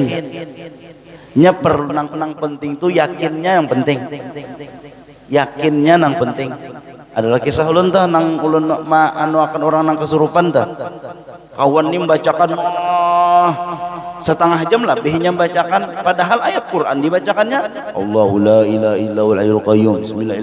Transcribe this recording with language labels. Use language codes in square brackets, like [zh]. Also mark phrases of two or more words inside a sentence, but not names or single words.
[bjn] Nya nang penting tuh yakinnya yang penting. Yakinnya nang penting. Adalah kisah ulun tah nang ulun akan orang nang kesurupan tah. Kawan ni membacakan setengah jam lebihnya membacakan, padahal ayat Quran dibacakannya [ar] الله لا إله إلا هو الحي القيوم. [bjn] Bismillahirrahmanirrahim.